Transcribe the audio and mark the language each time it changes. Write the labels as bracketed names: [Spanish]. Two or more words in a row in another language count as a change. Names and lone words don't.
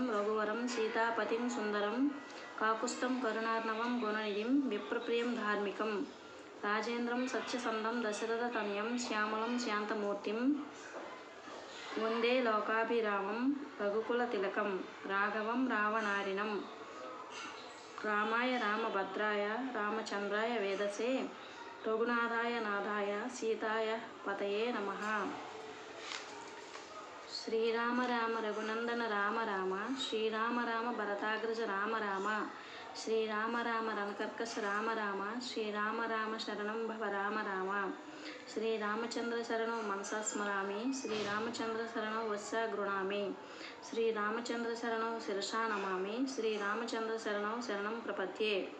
[Sanskrit] रघुवरं सीतापतिं सुन्दरं काकुत्स्थं करुणार्णवं गुणनिधिं विप्रप्रियं धार्मिकं राजेन्द्रं सत्यसन्धं दशरथतनयं श्यामलं शान्तमूर्तिं वन्दे लोकाभिरामं रघुकुलतिलकं राघवं रावणारिणं रामाय रामभद्राय रामचन्द्राय वेदसे రఘునాథాయ నాథాయ సీతాయ పతయే నమః. శ్రీరామ రామ రఘునందన రామ రామ శ్రీరామ రామ భరతాగ్రజ రామ రామ శ్రీరామ రామ రణకర్కశ రామ రామ శ్రీరామ రామ శరణం భవ రామ రామ శ్రీరామచంద్ర శరణం మనసా స్మరామి శ్రీరామచంద్ర శరణం వత్సా గృణామి శ్రీరామచంద్ర శరణం శిరసా నమామి శ్రీరామచంద్ర శరణం శరణం ప్రపద్యే.